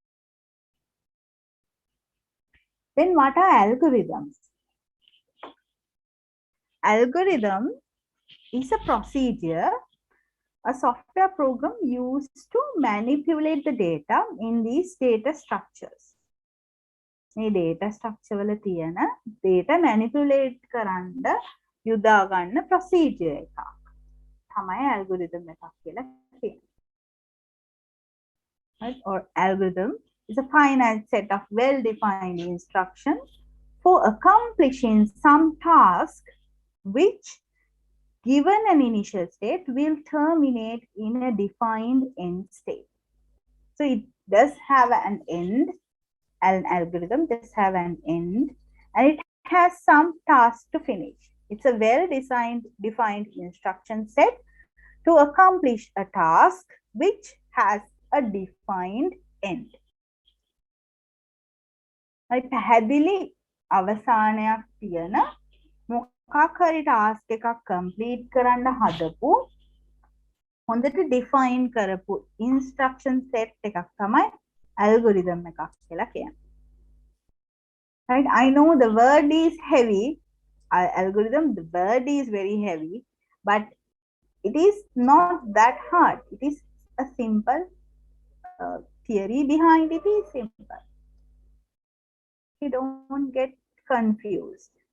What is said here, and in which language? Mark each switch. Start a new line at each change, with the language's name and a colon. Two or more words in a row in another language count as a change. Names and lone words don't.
English: Then what are algorithms? Algorithm is a procedure, a software program used to manipulate the data in these data structures.
Sinhala: මේ
English: data structure
Sinhala: වල තියෙන
English: data manipulate
Sinhala: කරන්න යොදා ගන්න procedure එකක් තමයි algorithm එකක් කියලා කියන්නේ.
English: Right? Or algorithm is a finite set of well-defined instructions for accomplishing some task which, given an initial state, will terminate in a defined end state. So it does have an end. An algorithm does have an end, and it has some task to finish. It's a well-designed, defined instruction set to accomplish a task which has a defined end.
Sinhala: පැහැදිලි අවසානයක් තියෙන මොකක් හරි ටාස්ක් එකක් කම්ප්ලීට් කරන්න හදපු හොඳට ඩිෆයින් කරපු
English: instruction set
Sinhala: එකක් තමයි algorithm එකක් කියලා කියන්නේ.
English: Right? I know the word is heavy. Algorithm, the word is very heavy, but it is not that hard. It is a simple theory behind it is simple. You don't get confused.